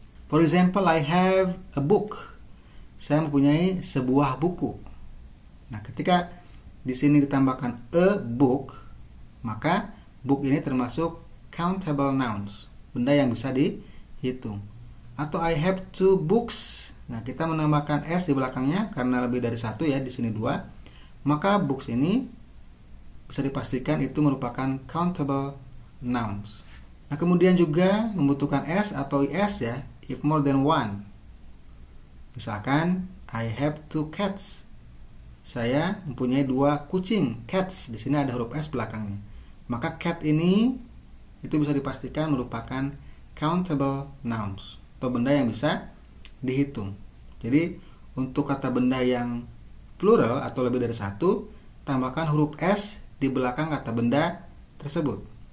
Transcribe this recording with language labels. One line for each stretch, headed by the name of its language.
English: For example, I have a book.
Indonesian: Saya mempunyai sebuah buku. Nah, ketika di sini ditambahkan a book, maka book ini termasuk countable nouns, benda yang bisa dihitung. Atau
English: I have two books.
Indonesian: Nah, kita menambahkan s di belakangnya karena lebih dari satu ya, di sini 2. Maka books ini bisa dipastikan itu merupakan countable nouns. Nah, kemudian juga membutuhkan s atau is ya,
English: if more than one. Misalkan I have two cats.
Indonesian: Saya mempunyai 2 kucing, cats. Di sini ada huruf s belakangnya. Maka cat ini itu bisa dipastikan merupakan countable nouns atau benda yang bisa dihitung. Jadi untuk kata benda yang plural atau lebih dari satu, tambahkan huruf s di belakang kata benda tersebut.